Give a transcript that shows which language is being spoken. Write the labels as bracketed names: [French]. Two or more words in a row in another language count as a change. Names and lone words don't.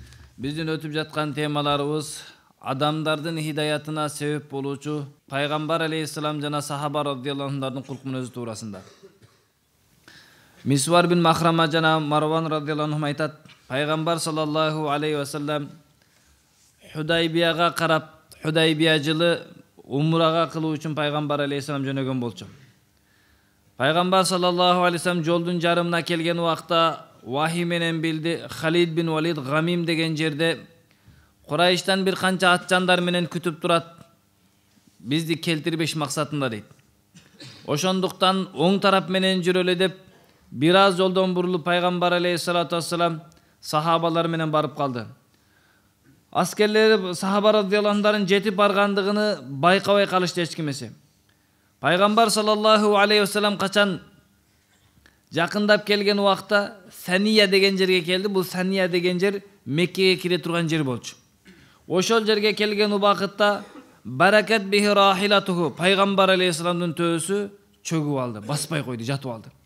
[Kyrgyz] Биздин өтүп жаткан темаларыбыз адамдардын хидаятына себеп болуучу пайгамбар алейхиссалам жана сахаба [Arabic] رضي الله عنه [Kyrgyz] кулк мүнөзү туурасында. Мисвар бин Махрама жана Марван [Arabic] رضي الله عنه [Kyrgyz] айтат, пайгамбар [Arabic] صلى الله عليه وسلم [Kyrgyz] Худайбияга карап, Худайбия жылы умрага кылуу үчүн пайгамбар алейхиссалам жөнөгөн болчу. Пайгамбар [Arabic] صلى الله عليه وسلم [Kyrgyz] жолдун жарымына келген убакта вахий менен билди, Халид бин Валид Гамим деген жерде Курайштан бир канча атчандар менен күтүп турат, бизди келтирбеш максатында дейт. Ошондуктан оң тарап менен жүрөлү деп бир аз жолдон бурулуп пайгамбар [Arabic] عليه الصلاة والسلام [Kyrgyz] сахабалар менен барып калды. Аскерлери сахаба [Arabic] رضي الله عنه [Kyrgyz] жетип баргандыгыны байкабай калышты эч кимесе. Пайгамбар [Arabic] صلى الله عليه وسلم [Kyrgyz] качан жакындап келген убакта Сания деген жерге келди. Бул Сания деген жер Меккеге кире турган жер болчу. Ошол жерге келген убакытта [Arabic] بركت به راحلته, [Kyrgyz] пайгамбар алейхиссаламдын төөсү чөгүп алды, баспай койду, жатып алды.